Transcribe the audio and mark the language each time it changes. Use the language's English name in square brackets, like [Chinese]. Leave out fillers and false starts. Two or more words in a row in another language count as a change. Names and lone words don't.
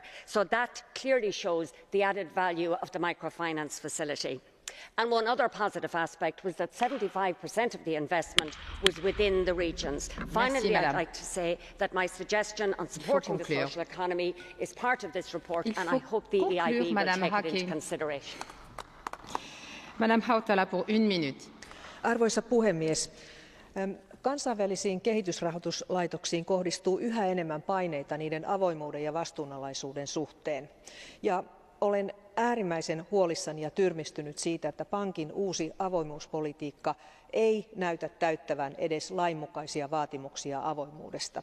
[English] So that clearly shows the added value of the microfinance facility. And one other positive aspect was that 75% of the investment was within the regions. Finally, I'd like to say that my suggestion on supporting the social economy is part of this report, and I hope the EIB will take it into consideration. [French] Madame Hautala pour 1 minute. [Finnish] Arvoisa puhemies, kansainvälisiin kehitysrahoituslaitoksiin kohdistuu yhä enemmän paineita niiden avoimuuden ja vastuunalaisuuden suhteen. Ja olen äärimmäisen huolissani ja tyrmistynyt siitä, että pankin uusi avoimuuspolitiikka ei näytä täyttävän edes lainmukaisia vaatimuksia avoimuudesta.